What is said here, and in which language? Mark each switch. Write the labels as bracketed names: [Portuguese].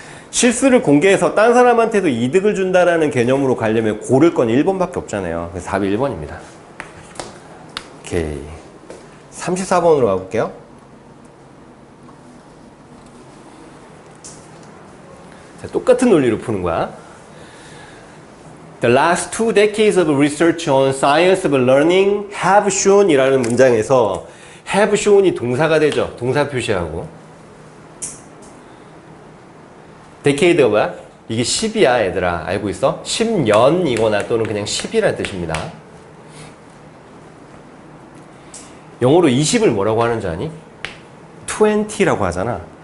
[Korean] 실수를 공개해서 딴 사람한테도 이득을 준다라는 개념으로 가려면 고를 건 1번밖에 없잖아요. 그래서 답이 1번입니다. 오케이. 34번으로 가볼게요. 자, 똑같은 논리로 푸는 거야. [English] The last 2 decades of research on science of learning have shown [Korean] 이라는 문장에서 have shown이 동사가 되죠. 동사 표시하고. decade가 뭐야? 이게 10이야 얘들아. 알고 있어? 10년이거나 또는 그냥 10이라는 뜻입니다. 영어로 20을 뭐라고 하는지 아니? 20라고 하잖아.